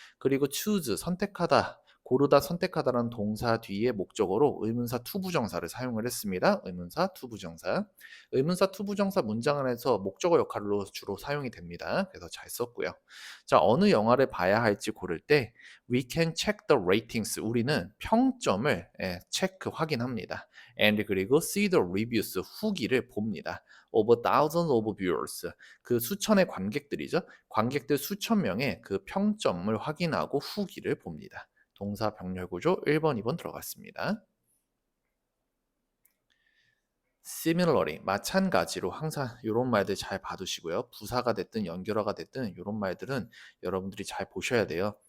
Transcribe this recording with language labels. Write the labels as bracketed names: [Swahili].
[Korean] 그리고 choose 선택하다, 고르다 선택하다라는 동사 뒤에 목적어로 의문사 투부정사를 사용을 했습니다. 의문사 투부정사. 의문사 투부정사 문장 안에서 목적어 역할로 주로 사용이 됩니다. 그래서 잘 썼고요. 자, 어느 영화를 봐야 할지 고를 때 [English] we can check the ratings. [Korean] 우리는 평점을 체크 확인합니다. [English] and [Korean] 그리고 [English] see the reviews [Korean] 후기를 봅니다. [English] of thousands of viewers. [Korean] 그 수천의 관객들이죠. 관객들 수천 명의 그 평점을 확인하고 후기를 봅니다. 동사 병렬 구조 1번, 2번 들어갔습니다. similarly 마찬가지로 항상 이런 말들 잘 봐두시고요. 부사가 됐든 연결어가 됐든 이런 말들은 여러분들이 잘 보셔야 돼요.